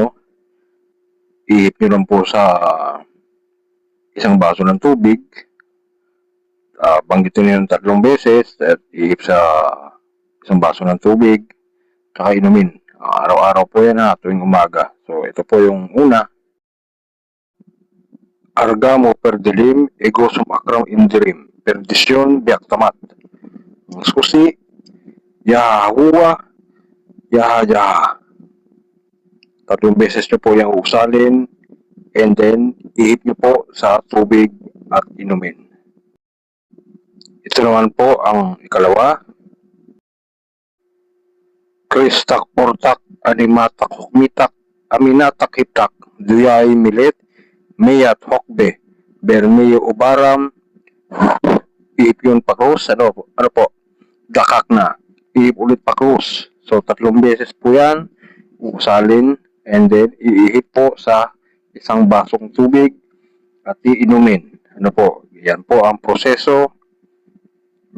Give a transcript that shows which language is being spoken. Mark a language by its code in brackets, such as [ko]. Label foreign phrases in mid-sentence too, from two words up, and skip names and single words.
[tl] Ihip nyo lang po sa isang baso ng tubig. Banggitin nyo yung 3 beses at ihip sa isang baso ng tubig. Saka inumin. Araw-araw po yan tuwing umaga. So, ito po yung una. Argamo perdilim, egosum acram indirim. Perdisyon biaktamat. Susi, yahuwa, yaha. 3 beses nyo po yung usalin. [en] And then, [tl] ihip nyo po sa tubig at inumin. Ito naman po ang ikalawa. Kristak portak animatak hukmitak aminatak hitak duyay milit mayat hokbe bermeyo ubaram ihip yun pakrus ano po gakak na ihip ulit pakrus. So 3 beses po yan usalin [en] and then [tl] iihip po sa isang basong tubig at iinumin. Yan po ang proseso.